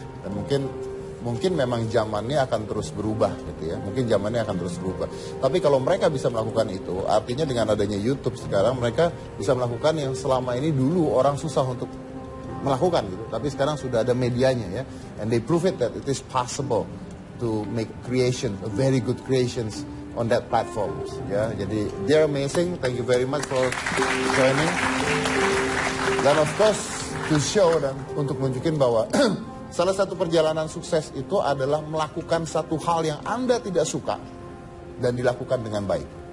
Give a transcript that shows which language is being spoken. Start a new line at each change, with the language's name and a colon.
Indonesian: Dan mungkin memang zamannya akan terus berubah gitu ya. Mungkin zamannya akan terus berubah. Tapi kalau mereka bisa melakukan itu, artinya dengan adanya YouTube sekarang mereka bisa melakukan yang selama ini dulu orang susah untuk melakukan gitu. Tapi sekarang sudah ada medianya ya.
English: And they prove it that it is possible to make creation, very good creations on that platforms ya.
Indonesian: Jadi
English: they're amazing. Thank you very much for joining.
Indonesian: Dan
English: of course to show
Indonesian: dan untuk menunjukkan bahwa salah satu perjalanan sukses itu adalah melakukan satu hal yang Anda tidak suka dan dilakukan dengan baik.